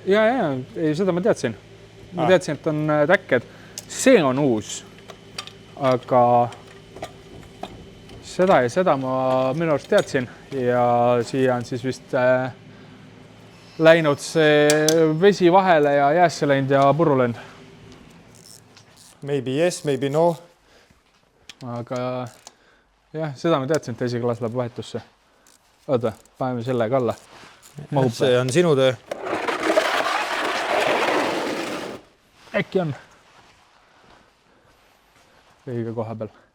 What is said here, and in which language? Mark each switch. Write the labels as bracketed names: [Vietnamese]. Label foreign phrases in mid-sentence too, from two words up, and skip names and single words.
[Estonian] Ja, ei, seda ma teadsin. Ma teadsin, et on täkked. See on uus. Aga seda ja seda ma minu arust teadsin. Ja siia on siis vist läinud see vesi vahele ja jäässe läinud ja purru läinud. [English] Maybe yes, maybe no. [Estonian] Aga jah, seda ma teadsin, et esiklaas läheb vahetusse. Oota, paneme selle ka alla. Mahub. See on sinu töö. Äkki on. Õige koha peal.